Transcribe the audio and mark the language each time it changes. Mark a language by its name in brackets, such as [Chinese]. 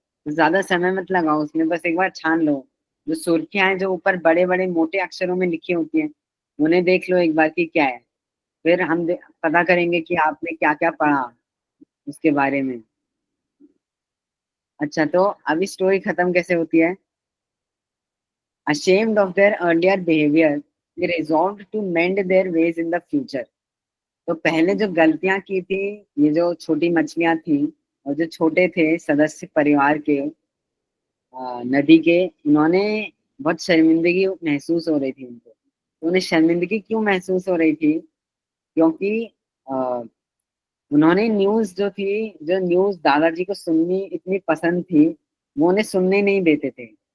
[Hindi] ज़्यादा समय मत लगाओ उसमें, बस एक बार छान लो। जो सुर्खियाँ हैं, जो ऊपर बड़े-बड़े मोटे अक्षरों में लिखी होती हैं, उन्हें देख लो एक बार कि क्या है। फिर हम पता करेंगे कि आपने क्या-क्या पढ़ा उसके बारे में। अच्छा, तो अभी स्टोरी खत्म कैसे होती है? [English] Ashamed of their earlier behavior, they resolved to mend their ways in the future. [Hindi] तो पहले जो गलतियां की थी, ये जो छोटी मछलियां थी और जो छोटे थे सदस्य परिवार के, नदी के, इन्होंने बहुत शर्मिंदगी महसूस हो रही थी उनको। तो उन्हें शर्मिंदगी क्यों महसूस हो रही थी? क्योंकि अ, उन्होंने न्यूज़ जो थी, जो न्यूज़ दादाजी को सुननी इतनी पसंद थी, वो उन्हें सुनने नहीं देते थे।